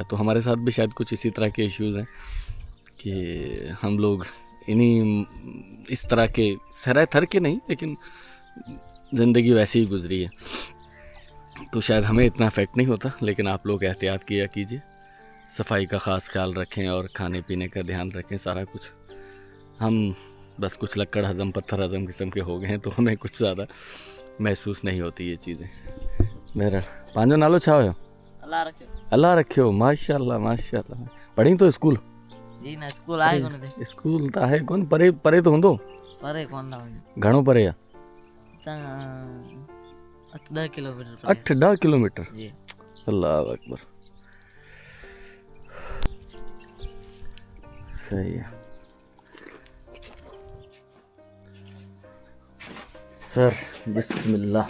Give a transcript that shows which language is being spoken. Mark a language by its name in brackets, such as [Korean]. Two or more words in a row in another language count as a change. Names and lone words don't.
[Urdu] تو ہمارے ساتھ بھی شاید کچھ اسی طرح کے ایشوز ہیں کہ ہم لوگ انہی اس طرح کے صحرائے تھر کے نہیں، لیکن زندگی ویسے ہی گزری ہے، تو شاید ہمیں اتنا ایفیکٹ نہیں ہوتا. لیکن آپ لوگ احتیاط کیا کیجیے، صفائی کا خاص خیال رکھیں اور کھانے پینے کا دھیان رکھیں. سارا کچھ ہم بس کچھ لکڑ ہضم، پتھر ہضم قسم کے ہو گئے ہیں، تو ہمیں کچھ زیادہ محسوس نہیں ہوتی یہ چیزیں. [Sindhi] मेरा पांजो नालो छा हुयो? अल्लाह रखियो। माशाल्लाह माशाल्लाह। पढ़ी तो स्कूल? जी ना, स्कूल आए कोन थे। स्कूल तो आहे कोन, परे परे तो हूंदो? परे कोन ना हो, घणो परे आहे? 8-10 किलोमीटर। 8-10 किलोमीटर? जी। [Arabic] الله أكبر, [Urdu] صحیح ہے سر. बिस्मिल्लाह।